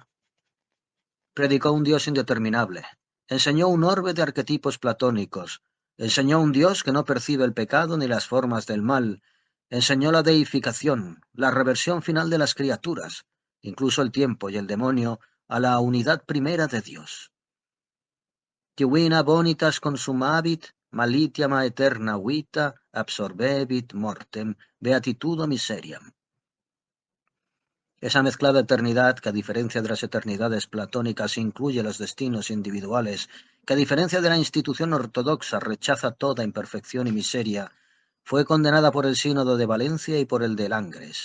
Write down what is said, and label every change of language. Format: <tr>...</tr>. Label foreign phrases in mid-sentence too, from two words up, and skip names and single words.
<es>Predicó un Dios indeterminable, enseñó un orbe de arquetipos platónicos, enseñó un Dios que no percibe el pecado ni las formas del mal, enseñó la deificación, la reversión final de las criaturas, incluso el tiempo y el demonio, a la unidad primera de Dios.</es> <la>Divina bonitas consumabit, malitiam aeterna vita, absorbebit mortem, beatitudo miseriam.</la> <es>Esa mezclada eternidad, que a diferencia de las eternidades platónicas incluye los destinos individuales, que a diferencia de la institución ortodoxa rechaza toda imperfección y miseria, fue condenada por el Sínodo de Valencia y por el de Langres.</es>